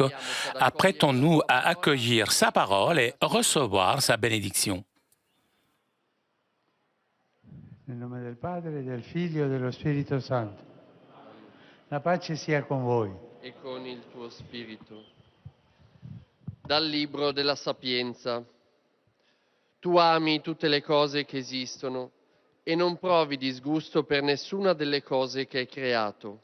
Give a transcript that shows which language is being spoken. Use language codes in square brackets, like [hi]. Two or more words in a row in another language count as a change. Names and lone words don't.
[fr] Apprêtons-nous à accueillir sa parole et recevoir sa bénédiction. [it] Nel nome del Padre, del Figlio e dello Spirito Santo. La pace sia con voi. E con il tuo spirito. Dal libro della Sapienza. Tu ami tutte le cose che esistono e non provi disgusto per nessuna delle cose che hai creato.